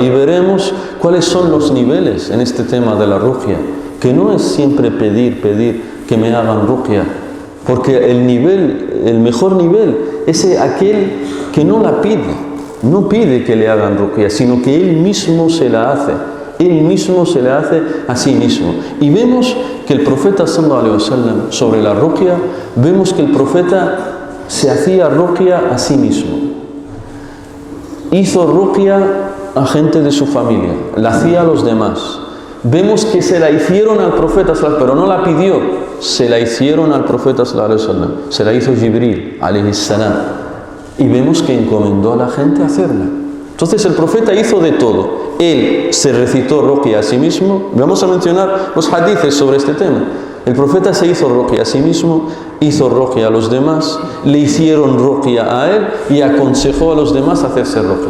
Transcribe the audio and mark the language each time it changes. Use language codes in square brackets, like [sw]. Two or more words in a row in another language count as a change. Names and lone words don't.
[es] Y veremos cuáles son los niveles en este tema de la ruqya, que no es siempre pedir que me hagan ruqya, porque el mejor nivel es aquel que no la pide, no pide que le hagan ruqya, sino que él mismo se la hace. Él mismo se le hace a sí mismo. Y vemos que el profeta [ar] صلى الله عليه وسلم, [es] sobre la ruqya, vemos que el profeta se hacía ruqya a sí mismo. Hizo ruqya a gente de su familia, la hacía a los demás. Vemos que se la hicieron al profeta [ar] صلى الله عليه وسلم, [es] pero no la pidió, se la hicieron al profeta [ar] صلى الله عليه وسلم. [es] Se la hizo Jibril [ar] عليه السلام. [es] Y vemos que encomendó a la gente a hacerla. Entonces el profeta hizo de todo. Él se recitó ruqya a sí mismo. Vamos a mencionar los hadices sobre este tema. El profeta se hizo ruqya a sí mismo, hizo ruqya a los demás, le hicieron ruqya a él y aconsejó a los demás a hacerse ruqya.